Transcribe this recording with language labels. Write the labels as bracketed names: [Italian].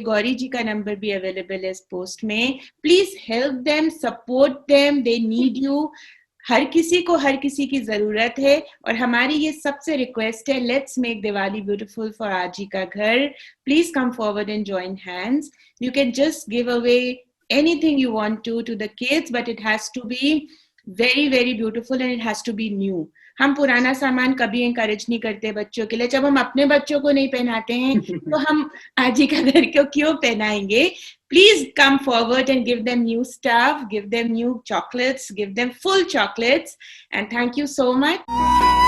[Hindi] गौरी जी का नंबर भी अवेलेबल है इस पोस्ट में। Please help them, support them, दे need you. हर किसी को हर किसी की जरूरत है, और हमारी ये सबसे रिक्वेस्ट है, let's make Diwali beautiful for आजी का घर। [English] Please come forward and join hands. You can just give away anything you want to the kids, but it has to be very very beautiful and it has to be new. [Hindi] हम पुराना सामान कभी encourage नहीं करते बच्चों के लिए। जब हम अपने बच्चों को नहीं पहनाते हैं तो हम आजी का घर को क्यों पहनाएंगे? [English] Please come forward and give them new stuff, give them new chocolates, give them full chocolates, and thank you so much.